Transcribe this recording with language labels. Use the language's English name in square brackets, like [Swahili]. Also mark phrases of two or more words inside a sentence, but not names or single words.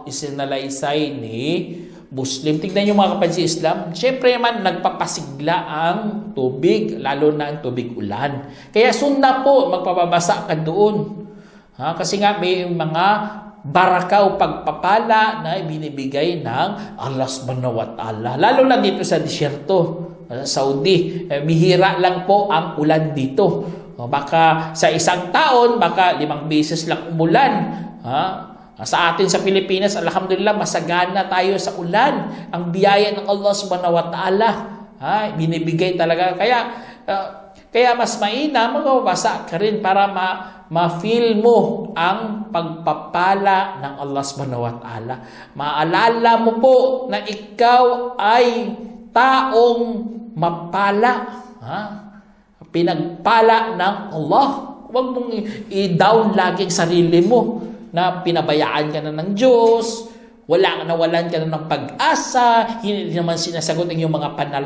[Filipino] Isinalaysay ni Muslim. Tignan nyo mga kapatid sa Islam. Siyempre naman, nagpapasigla ang tubig, lalo na ang tubig ulan. Kaya sunna po, magpapabasa ka doon. Kasi nga may mga barakaw pagpapala na binibigay ng Allah [Arabic] سبحانه وتعالى. [Filipino] Lalo na dito sa disyerto, Saudi. Bihira lang po ang ulan dito. Baka sa isang taon, baka 5 beses lang umulan. Sa atin sa Pilipinas, alhamdulillah, masagana tayo sa ulan. Ang biyaya ng Allah [Arabic] سبحانه وتعالى, [Filipino] binibigay talaga. Kaya mas mainam, magbabasa ka rin para ma-feel mo ang pagpapala ng Allah [Arabic] سبحانه وتعالى. [Filipino] Maalala mo po na ikaw ay taong mapala. Pinagpala ng Allah. Huwag mong i-down lagi ang sarili mo na pinabayaan ka na ng Diyos, nawalan ka na ng pag-asa, hindi naman sinasagot ang iyong mga panalangin.